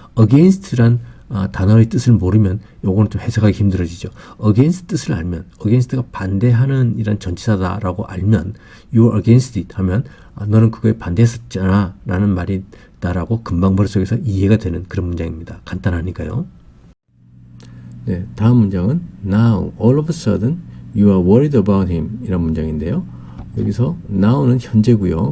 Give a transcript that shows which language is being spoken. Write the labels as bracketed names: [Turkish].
[Korean] against란 단어의 뜻을 모르면 요거는 좀 해석하기 힘들어지죠. against 뜻을 알면, against가 반대하는 이런 전치사다라고 알면 [English] you were against it [Korean] 하면 너는 그거에 반대했었잖아 라는 말이다라고 금방 머릿속에서 이해가 되는 그런 문장입니다. 간단하니까요. 네, 다음 문장은 [English] now all of a sudden you are worried about him [Korean] 이런 문장인데요. 여기서 now는 현재고요.